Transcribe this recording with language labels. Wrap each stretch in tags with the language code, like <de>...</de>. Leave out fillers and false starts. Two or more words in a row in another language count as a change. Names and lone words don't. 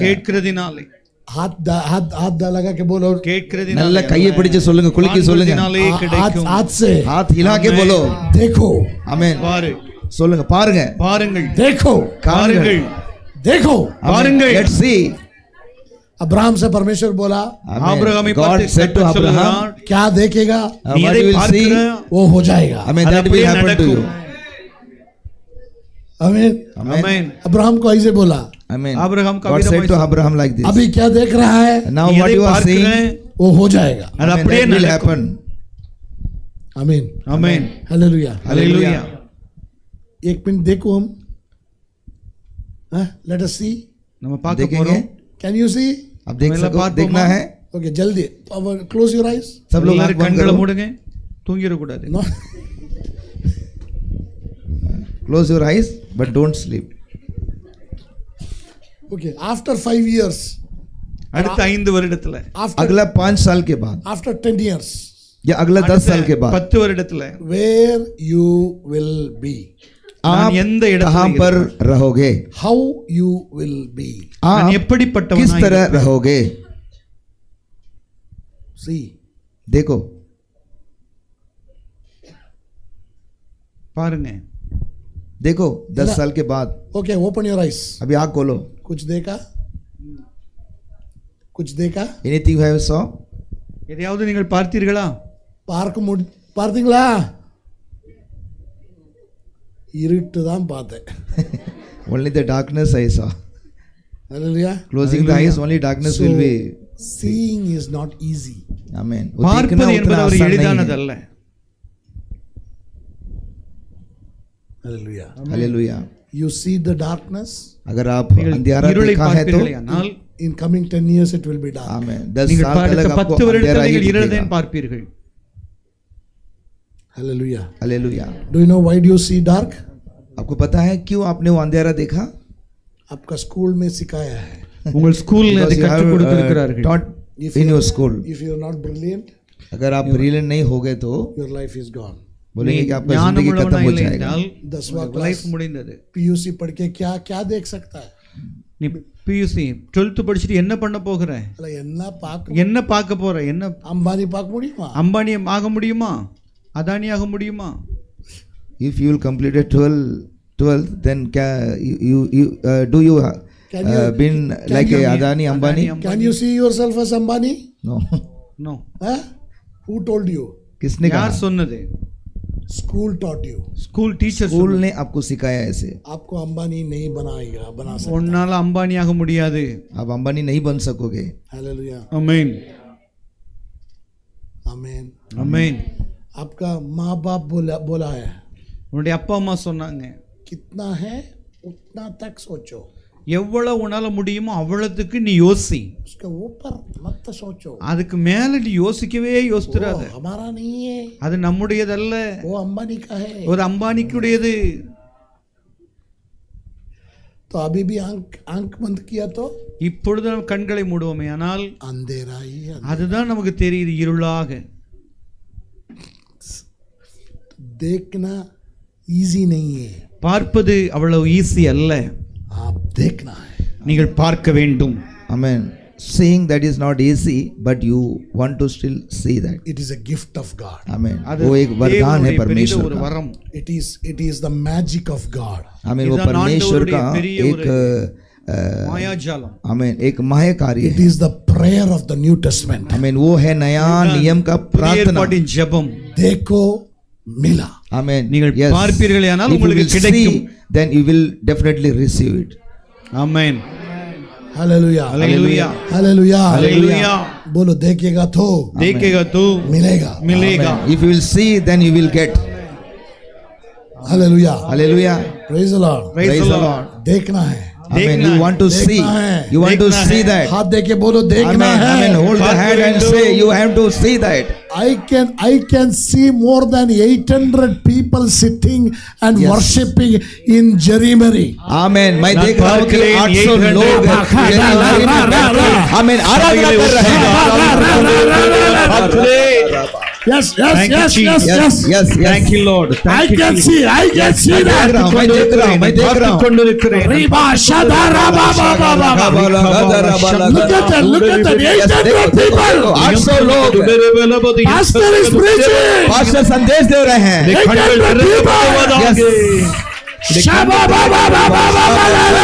<ta>கேட்கிறதினாலே,</ta> <hi>हाथ लगा के बोलो,</hi> <ta>நல்ல கேட்கிறதினாலே, கையை பிடிச்சு சொல்லுங்க, குலுக்கி சொல்லுங்க, காண்கிறதினாலே கிடைக்கும்.</ta> <hi>हाथ से हाथ हिला के बोलो, देखो,</hi> <ta>ஆமென் பாரு, சொல்லுங்க, பாருங்க, பாருங்கள்,</ta> <hi>देखो,</hi> <ta>பாருங்கள்,</ta> <hi>देखो।</hi> <ta>பாருங்கள்.</ta> <en>let's see.</en> <hi>अब्राहम से परमेश्वर बोला,</hi> <ta>ஆபிரகாமை</ta> <en>God</en> <ta>பார்த்து</ta> <en>said to</en> <ta>கர்த்தர்</ta> <en>Abraham,</en> <ta>சொல்கிறார்,</ta> <hi>क्या देखेगा</hi> <ta>நீ</ta> <en>what</en> <ta>எதை</ta> <en>you will see,</en> <ta>பார்க்கிறாய்,</ta> <hi>वो हो जाएगा।</hi> <en>I mean</en> <ta>அது</ta> <en>that will</en> <ta>அப்படியே</ta> <en>happen to you.</en> <ta>நடக்கும்.</ta> <hi>आमीन।</hi> <en>Amen.</en> <ta>ஆமென்.</ta> <hi>अब्राहम को ऐसे बोला,</hi> <en>Amen.</en> <ta>ஆபிரகாம்</ta> <en>God said to Abraham like this.</en> <hi>अभी क्या देख रहा है,</hi> <en>Now</en> <ta>நீ</ta> <en>what</en> <ta>எதை</ta> <en>you are seeing,</en> <ta>பார்க்கிறாய்,</ta> <hi>वो हो जाएगा।</hi> <ta>அது</ta> <en>Amen,</en> <ta>அப்படியே</ta> <en>that will</en> <ta>நடக்கும்.</ta> <en>happen.</en> <hi>आमीन।</hi> <ta>ஆமென்.</ta> <hi>हालेलुया।</hi> <ta>ஹalleluya.</ta> <hi>एक मिनट देखो, हम</hi> <en>Let us see.</en> <ta>நம்ம பார்க்க</ta> <hi>देखेंगे</hi> <ta>போறோம்.</ta> <en>Can you see?</en> <hi>आप देख मेला सको पार्ट देखना बोमा। है</hi> <en>Okay, jaldi. Close your eyes.</en> <hi>सब लोग आंख</hi> <ta>எல்லாரும்</ta> <hi>बंद</hi> <ta>கண்களை</ta> <hi>करो</hi> <ta>மூடுங்க. தூங்கிர கூடாது.</ta> <en>No. close your eyes but don't sleep Okay, after 5 years,</en> <ta>அடுத்த 5 வருடத்துல,</ta> <en>after</en> <hi>अगला 5 साल के बाद</hi> <en>after 10 years,</en> <hi>या अगला 10 साल के बाद</hi> <ta>10 வருடத்துல</ta> <en>where you will be,</en> <ta>நான்</ta> <hi>आप</hi> <ta>எந்த இடத்துல</ta> <hi>कहां पर रहोगे</hi> <en>how you will be.</en> <ta>நான்</ta> <hi>आप</hi> <ta>எப்படிப்பட்டவனாய்</ta> <hi>किस तरह</hi> <ta>இருப்பேன்?</ta> <hi>रहोगे</hi> <en>See,</en> <hi>देखो</hi> <ta>பாருங்க.</ta> <hi>देखो 10 साल के बाद</hi> <en>okay, open your eyes.</en> <hi>अभी आँख खोलो कुछ देखा? कुछ देखा?</hi> <en>anything you have saw</en> <ta>எதையாவது நீங்கள் பார்த்தீர்களா? பார்த்தீங்களா? இருட்டு தான் பார்த்தேன்.</ta> <en>only the darkness I saw Hallelujah. closing the eyes only darkness So, will be seeing is not easy. amen</en> <ta>பார்ப்பது என்பது ஒரு எளிதானதல்ல.</ta> <en>Hallelujah.</en> <hi>हालेलुया</hi> <en>You see the darkness,</en> <hi>अगर आप</hi> <ta>நீங்கள்</ta> <hi>अंधियारा</hi> <ta>இருளை</ta> <hi>देखा है तो</hi> <ta>பார்ப்பீர்களேயானால்,</ta> <en>in coming 10 years it will be dark.</en> <hi>आमेन 10</hi> <ta>நீங்கள்</ta> <hi>साल</hi> <ta>அடுத்த</ta> <hi>तक आपको</hi> <ta>10 வருடத்தில்</ta> <hi>अंधेरा ही</hi> <ta>நீங்கள் இருளை</ta> <hi>दिखेगा</hi> <ta>பார்ப்பீர்கள்.</ta> <en>Hallelujah.</en> <hi>हालेलुया</hi> <en>Do you know why do you see dark?</en> <hi>आपको पता है क्यों आपने वो अंधेरा देखा आपका स्कूल में सिखाया है.</hi> <ta>உங்கள் ஸ்கூல்ல அதை</ta> <en>Because you</en> <ta>கற்றுக்</ta> <en>have</en> <ta>கொடுத்திருக்கிறார்கள்.</ta> <en>taught If in you- your school If you are not brilliant,</en> <hi>अगर आप ब्रिलियंट नहीं होगे तो</hi> <en>your life is gone.</en> <hi>बोलेंगे कि आपका</hi> <ta>ஞானம்</ta> <hi>जिंदगी खत्म</hi> <ta>உள்ளவனாய்</ta> <hi>हो</hi> <ta>இல்லை</ta> <hi>जाएगा</hi> <ta>என்றால்</ta> <hi>10वां</hi> <ta>லைஃப்</ta> <hi>क्लास</hi> <ta>முடிந்தது.</ta> <hi>PUC पढ़ के क्या क्या देख सकता है?</hi> <ta>நீ பியூசி 12th படிச்சிட்டு என்ன பண்ண போகிற? अला என்ன பார்க்க என்ன பார்க்க போற? என்ன अंबानी பார்க்க முடியுமா? அம்பானி ஆக முடியுமா? அதானி ஆக முடியுமா?</ta> <en>if you will complete 12th then do you Can you- been can like you- a Adani Ambani Can you see yourself as Ambani? no நோ. Huh? Who told you?</en> <hi>किसने</hi> <ta>யார்</ta> <hi>कहा</hi> <ta>சொன்னது?</ta> <en>School taught you. school teacher</en> <hi>स्कूल ने आपको सिखाया ऐसे आपको अंबानी नहीं बना सकता.</hi> <ta>உன்னால அம்பானி ஆக முடியாது.</ta> <hi>आप अंबानी नहीं बन सकोगे</hi> <en>Hallelujah.</en> <ta>ஆமென்.</ta> <en>Amen.</en> <ta>ஆமென்.</ta> <hi>आपका माँ बाप बोला है</hi> <ta>உன்னுடைய அப்பா அம்மா சொன்னாங்க,</ta> <hi>कितना है उतना तक सोचो,</hi> <ta>எவ்வளவு உன்னால முடியுமோ அவ்வளவுக்கு நீ யோசி.</ta> <hi>उसके ऊपर मत सोचो.</hi> <ta>அதுக்கு மேல நீ யோசிக்கவே யோசித்துறாத.</ta> <hi>वो हमारा नहीं है,</hi> <ta>அது நம்முடையதல்ல,</ta> <hi>वो अंबानी का है.</hi> <ta>ஒரு அம்பானிக்குடையது.</ta> <hi>तो अभी भी आंख बंद किया तो</hi> <ta>இப்பொழுது நம்ம கண்களை மூடுவோமே ஆனால்</ta> <hi>अंधेरा ही है.</hi> <ta>அதுதான் நமக்கு தெரியுது இருளாக.</ta> <hi>देखना इजी नहीं है,</hi> <ta>பார்ப்பது அவ்வளவு ஈஸி அல்ல.</ta> <hi>आप देखना है.</hi> <ta>நீங்கள் பார்க்க வேண்டும்.</ta> <en>amen seeing that is not easy but you want to still see that It is a gift of God. amen</en> <ta>அது</ta> <hi>वो एक वरदान है</hi> <ta>தேவனுடைய பெரிய</ta> <hi>परमेश्वर</hi> <ta>ஒரு</ta> <hi>का</hi> <ta>வரம்.</ta> <en>It is the magic of God.</en> <hi>amen वो</hi> <ta>இதுதான்</ta> <hi>परमेश्वर का</hi> <ta>ஆண்டவருடைய பெரிய</ta> <hi>एक</hi> <ta>மாயாஜாலம்.</ta> <hi>amen एक माया कार्य</hi> <en>It</en> <hi>है</hi> <en>is the prayer of the New Testament.</en> <hi>amen वो है नया नियम का</hi> <ta>புதிய</ta> <hi>प्रार्थना</hi> <ta>ஏற்பாட்டின் ஜெபம்.</ta> <hi>देखो मिला.</hi> <en>amen</en> <ta>நீங்கள்</ta> <en>yes</en> <ta>பார்ப்பீர்களேயானால்</ta> <en>if you</en> <ta>உங்களுக்கு</ta> <en>will</en> <ta>கிடைக்கும்.</ta> <en>see then you will definitely receive it</en> <ta>ஆமென்.</ta> <hi>हालेलुया. हालेलुया. हालेलुया. हालेलुया. बोलो देखेगा तो देखेगा तो मिलेगा. मिलेगा.</hi> <en>Amen. if you will see then you will get</en> <hi>हालेलुया.</hi> <en>hallelujah praise the Lord. Praise the Lord.</en> <hi>देखना है.</hi> <en>amen</en> <hi>देखना</hi> <en>you</en> <hi>है,</hi> <en>want to see</en> <hi>देखना है,</hi> <en>you want to</en> <hi>देखना</hi> <en>see</en> <hi>है।</hi> <en>that</en> <hi>हाथ देके बोलो देखना</hi> <en>amen amen</en> <hi>है.</hi> <en>hold the</en> <hi>बात</hi> <en>hand and</en> <hi>करें</hi> <en>say</en> <hi>तो-</hi> <en>you have to see that I can see more than 800 people sitting and Yes. worshipping in Jerimeri.</en> <hi>amen मैं</hi> <ta>நான்</ta> <hi>देख रहा हूँ कि</hi> <ta>பார்க்கிறேன்</ta> <hi>800 लोग amen आराधना कर रहे हैं</hi> <en>Yes, yes, Thank you, yes, yes, Jesus. yes. yes yes Thank you Lord. I Thank you can Jesus. see</en> <hi>मैं</hi> <en>that.</en> <hi>देख रहा हूँ मैं देख रहा हूँ मैं देख रहा हूँ</hi> <ta>கொண்டிருக்கிறேன். Riba shadara ba ba ba ba ba.</ta> <en>Look at that, look at that. Yes, 800 people.</en> <hi>800 लोग</hi> <en>Pastor is preaching.</en> <hi>पास्टर संदेश दे रहे हैं</hi> <en>800 people. Shaba ba ba ba ba ba ba ba ba.</en>